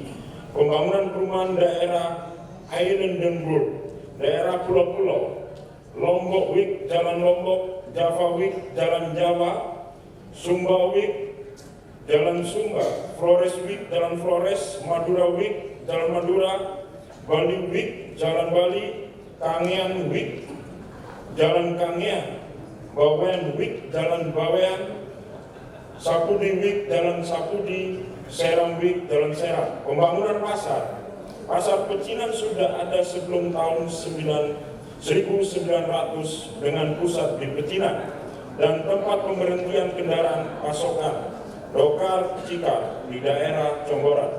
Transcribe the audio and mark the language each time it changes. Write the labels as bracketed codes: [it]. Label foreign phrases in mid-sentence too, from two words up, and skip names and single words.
[id] Pembangunan perumahan daerah Islandenburg, daerah pulau-pulau, Lombok Wik, Jalan Lombok, Java Wik, Jalan Jawa, Sumba Wik, Jalan Sumba, Flores Wik, Jalan Flores, Madura Wik, Jalan Madura, Bali Wik, Jalan Bali, Kangean Wik, Jalan Kangean, Bawean Wik, Jalan Bawean, Sapudi Wik, Jalan Sapudi, Seram Wik, Jalan Seram. Pembangunan pasar. Pasar Pecinan sudah ada sebelum tahun 1900 dengan pusat di Pecinan dan tempat pemberhentian kendaraan pasokan Dokar Cikar di daerah Comboran.